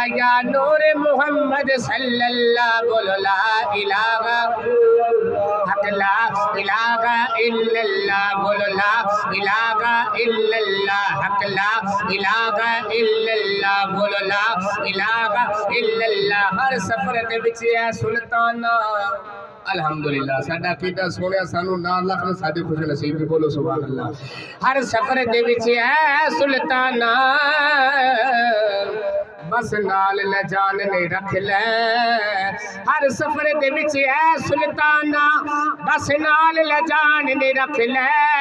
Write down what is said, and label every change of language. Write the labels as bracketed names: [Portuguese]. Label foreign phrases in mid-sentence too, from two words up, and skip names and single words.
[Arabic] يا نور محمد صلى الله بولو لا إله حق لا إله إلا الله بولو لا إله إلا الله حق لا إله إلا الله بولو لا إله إلا الله. [Punjabi] ہر سفر دے وچ ہے سلطانا الحمدللہ ساڈا کیتا سونیا سانوں نال لکھ ساڈی خوش نصیب دی بولو [Arabic] سبحان الله. [Punjabi] ہر سفر دے وچ ہے سلطانا بس نال نہ جان نہیں رکھ لے، ہر سفر دے وچ ہے سلطانا بس نال نہ جان نہیں رکھ لے,